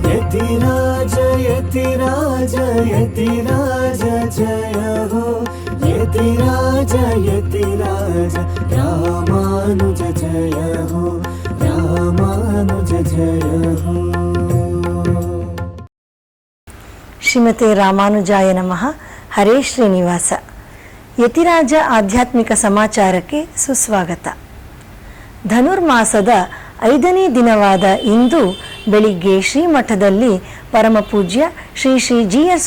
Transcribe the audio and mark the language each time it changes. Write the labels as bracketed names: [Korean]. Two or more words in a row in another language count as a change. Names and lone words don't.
[Sanskrit] यतिराज यतिराज यतिराज जय हो यतिराज यतिराज रामानुज जय हो रामानुज जय हो। ಶ್ರೀಮತೆ ರಾಮಾನುಜಾಯ ನಮಃ. [Kannada] ಹರೇ ಶ್ರೀನಿವಾಸ. ಯತಿರಾಜ ಆಧ್ಯಾತ್ಮಿಕ ಸಮಾಚಾರಕ್ಕೆ ಸುಸ್ವಾಗತ. ಧನುರ್ಮಾಸದ 5ನೇ ದಿನವಾದ ಇಂದು ಬೆಳಿಗ್ಗೆ ಶ್ರೀಮಠದಲ್ಲಿ ಪರಮಪೂಜ್ಯ ಶ್ರೀ ಶ್ರೀ ಜಿ.ಎಸ್.